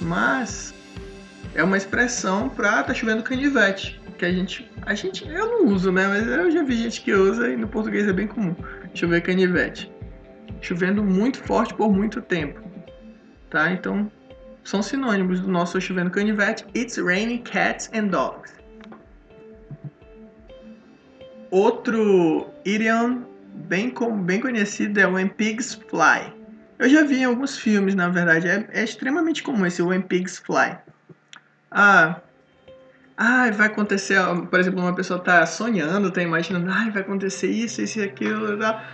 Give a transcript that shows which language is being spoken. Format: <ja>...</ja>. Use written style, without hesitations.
<pt>Mas é uma expressão pra tá chovendo canivete. Que a gente... Eu não uso, né? Mas eu já vi gente que usa e no português é bem comum. Chover canivete. Chovendo muito forte por muito tempo. Tá? Então... são sinônimos do nosso chovendo canivete.</pt> <en>It's raining cats and dogs.</en> <pt>Outro idiom bem conhecido é</pt> <en>When Pigs Fly.</en> <pt>Eu já vi em alguns filmes, na verdade. É extremamente comum esse</pt> <en>When Pigs Fly.</en> <pt>Vai acontecer, por exemplo, uma pessoa tá sonhando, tá imaginando, vai acontecer isso e aquilo. Tá?</pt>